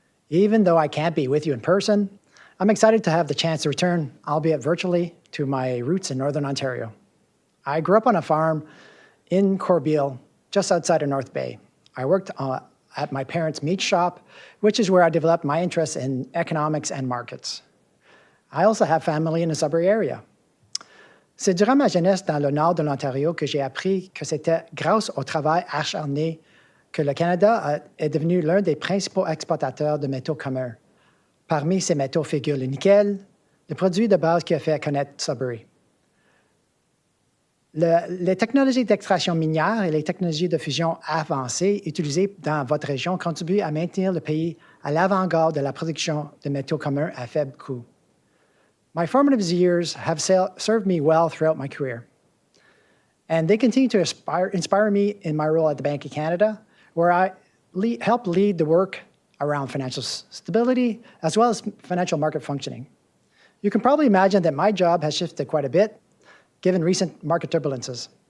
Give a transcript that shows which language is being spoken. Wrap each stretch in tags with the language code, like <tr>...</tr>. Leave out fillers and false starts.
<en>Even though I can't be with you in person, I'm excited to have the chance to return, albeit virtually, to my roots in Northern Ontario. I grew up on a farm in Corbeil, just outside of North Bay. I worked at my parents' meat shop, which is where I developed my interest in economics and markets. I also have family in the Sudbury area.</en> <fr>C'est durant ma jeunesse dans le nord de l'Ontario que j'ai appris que c'était grâce au travail acharné que le Canada est devenu l'un des principaux exportateurs de métaux communs. Parmi ces métaux figure le nickel, le produit de base qui a fait connaître Sudbury. Les technologies d'extraction minière et les technologies de fusion avancées utilisées dans votre région contribuent à maintenir le pays à l'avant-garde de la production de métaux communs à faible coût.</fr> <en>My formative years have served me well throughout my career, and they continue to inspire me in my role at the Bank of Canada, where I help lead the work around financial stability as well as financial market functioning. You can probably imagine that my job has shifted quite a bit, given recent market turbulences.</en>